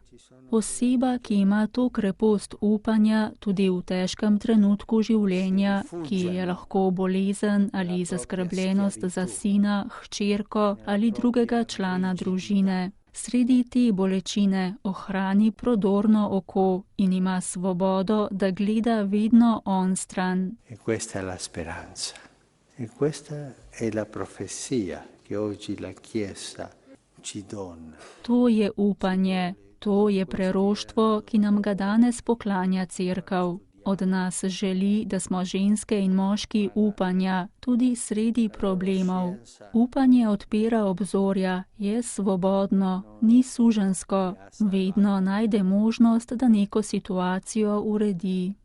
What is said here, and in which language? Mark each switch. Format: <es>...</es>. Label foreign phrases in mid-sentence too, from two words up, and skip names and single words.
<sl>Oseba, ki ima to krepost upanja tudi v težkem trenutku življenja, ki je lahko bolezen ali zaskrbljenost za sina, hčerko ali drugega člana družine, sredi te bolečine ohrani prodorno oko in ima svobodo, da gleda vedno onstran.</sl> <it>Questa è la speranza. E questa è la profezia che oggi la Chiesa ci dona.</it> <sl>To je upanje, to je preroštvo, ki nam ga danes poklanja Cerkev. Od nas želi, da smo ženske in moški upanja, tudi sredi problemov. Upanje odpira obzorja, je svobodno, ni suženjsko, vedno najde možnost, da neko situacijo uredi.</sl>